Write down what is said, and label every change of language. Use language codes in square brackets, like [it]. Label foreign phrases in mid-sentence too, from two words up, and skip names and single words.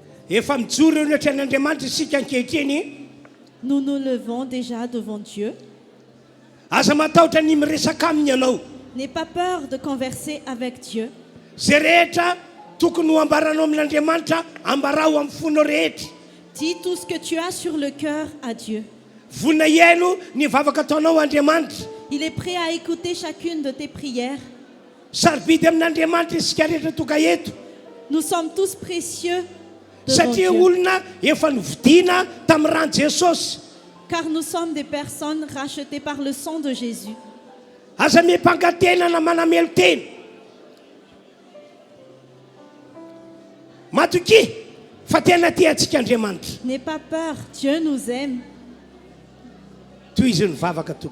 [mg] efa mijoro eo notran'andriamanitra isika ankehitriny [fr] nous nous levons déjà devant Dieu. [mg] aza matahotra ny miresaka aminy ianao [fr] N'aie pas peur de converser avec Dieu. [mg] zay rehetra tokony ho ambaranao amin'andriamanitra ambarao amin'ny fonao rehetra [fr] Dis tout ce que tu as sur le cœur à Dieu. [mg] vonina iaino ny vavaka ataonao andriamanitra [fr] Il est prêt à écouter chacune de tes prières. [mg] sarobidy amin'andriamanitra isika rehetra toka eto [fr] Nous sommes tous précieux devant [mg] satria [fr] Dieu, [mg] olona efa novidiana tamin'ny rano jesosy [fr] car nous sommes des personnes rachetées par le sang de Jésus. [mg] aza miampangatena na manamelo teny matoky fa tena ty antsika andriamanitra [fr] N'aie pas peur, Dieu nous aime. [mg] toy izy ny vavaka toka